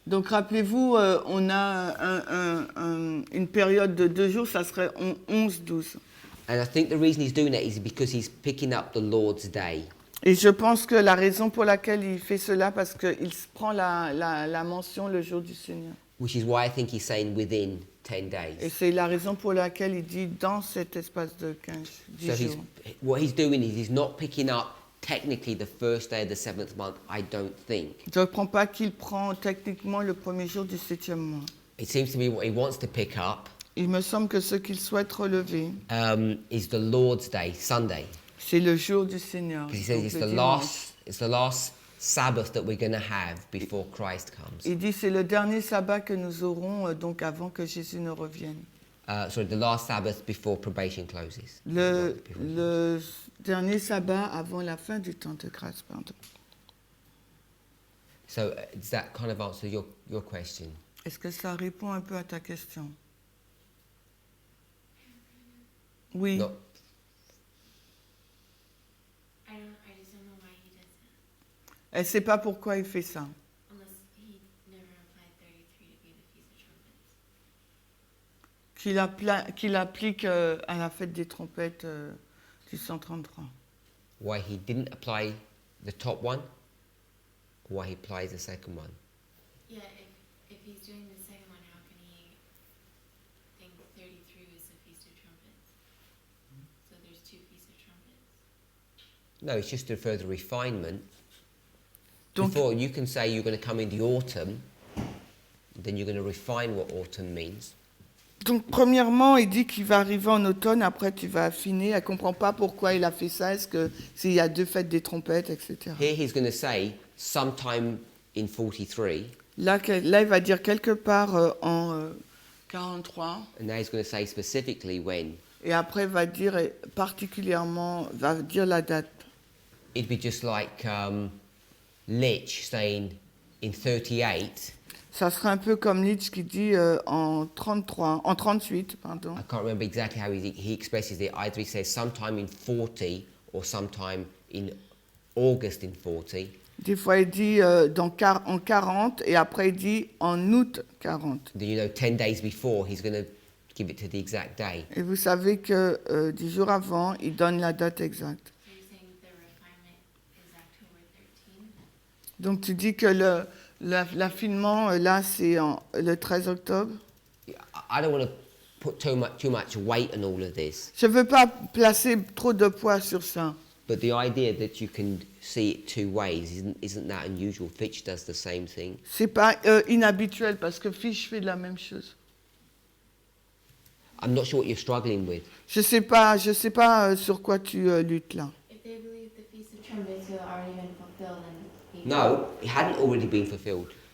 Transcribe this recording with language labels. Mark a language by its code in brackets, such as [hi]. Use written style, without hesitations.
[fr] Donc rappelez-vous, on a une période de 2 jours, ça serait 11, 12. [en] And I think the reason he's doing that is because he's picking up the Lord's Day. [fr] Et je pense que la raison pour laquelle il fait cela, parce qu'il prend la mention le jour du Seigneur. [en] Which is why I think he's saying within 10 days. [fr] Et c'est la raison pour laquelle il dit dans cet espace de 10 [en] So [fr] jours. [en] what he's doing is he's not picking up technically the first day of the 7th month, I don't think. [fr] Je ne comprends pas qu'il prend techniquement le premier jour du 7e mois. [en] It seems to be what he wants to pick up [fr] Il me semble que ce qu'il souhaite relever, [en] is the Lord's Day, Sunday. [fr] c'est le jour du Seigneur. [en] Because he says [fr] donc [en] it's [fr] le [en] the [fr] dimanche. [en] last Sabbath that we're going to have before Christ comes. [fr] Il dit c'est le dernier sabbat que nous aurons donc avant que Jésus ne revienne. [en] Sorry, the last Sabbath before probation closes. [fr] Le dernier sabbat avant la fin du temps de grâce, pardon. [en] So does that kind of answer your question? [fr] Est-ce que ça répond un peu à ta question? Oui. [en] No. I just don't know why he does that. [fr] Elle ne sait pas pourquoi il fait ça. [en] Unless he never applied 33 to be the Feast of Trumpets. [fr] Qu'il applique à la fête des trompettes du 133. [en] Why he didn't apply the top one, or why he applies the second one? Yeah, if he's doing the second one, how can he think 33 is the Feast of Trumpets? So there's 2 Feasts of Trumpets. No, it's just a further refinement. [fr] Donc, [en] Before, you can say you're going to come in the autumn, then you're going to refine what autumn means. [fr] donc, premièrement, il dit qu'il va arriver en automne, après tu vas affiner. Elle ne comprend pas pourquoi il a fait ça, est-ce que s'il y a 2 fêtes des trompettes, etc. [en] Here he's going to say sometime in 43, [fr] Là, il va dire quelque part en 43, [en] and now he's going to say specifically when. [fr] et après va dire particulièrement, va dire la date. [en] It'd be just like Lich saying in 38. [fr] Ça serait un peu comme Nietzsche qui dit en 38, pardon. [en] I can't remember exactly how he expresses it. Either he says sometime in 40 or sometime in August in 40. [fr] Des fois, il dit en 40 et après, il dit en août 40. [en] Then, 10 days before, he's going to give it to the exact day. [fr] Et vous savez que 10 jours avant, il donne la date exacte. [en] So you're saying the refinement is October 13th? [fr] Donc, tu dis que l'affinement, là, c'est le 13 octobre. [en] I don't want to put too much weight on all of this. [fr] Je veux pas placer trop de poids sur ça. [en] But the idea that you can see it two ways isn't that unusual. Fitch does the same thing. [fr] C'est pas inhabituel parce que Fish fait la même chose. [en] I'm not sure what you're struggling with. [fr] Je sais pas sur quoi tu luttes là. [en] If they believe the Feast of Trumpets had already been fulfilled, then No, it hadn't already been fulfilled.